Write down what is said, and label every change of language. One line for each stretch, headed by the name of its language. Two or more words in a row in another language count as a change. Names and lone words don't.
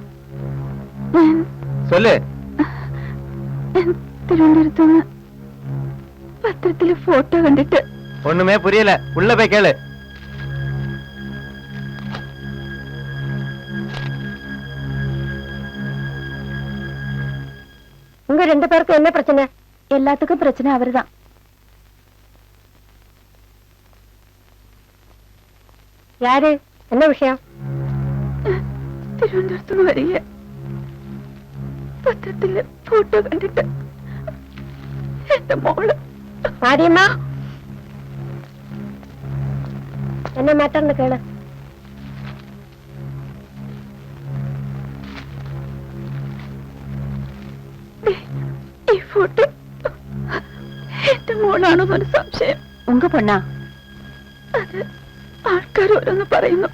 Malayalam: ഞാൻ
Tamil: சொல்லு.
Malayalam: തിരുവനന്തപുരത്തുനിന്ന് പത്രത്തില് ഫോട്ടോ കണ്ടിട്ട്.
Tamil: ஒண்ணுமே புரியல. உள்ள போய் கேளு. உங்க 2 பேருக்கும் என்ன பிரச்சனை? எல்லாத்துக்கும் பிரச்சனை அவர்தான். யாரு? என்ன விஷயம்?
Malayalam: തിരുവനന്തപുരത്തുനിന്ന് വരിക. പത്രത്തില് ഫോട്ടോ കണ്ടിട്ട് എന്റെ മോള്.
Tamil: மாரியம்மா, என்ன மேட்டர்னு கேளு.
Malayalam: ഈ ഫോട്ടോ എന്റെ മോളാണോന്നൊരു സംശയം.
Tamil: உங்க பொண்ணா?
Malayalam: അത് ആൾക്കാർ ഓരോന്ന് പറയുന്നു.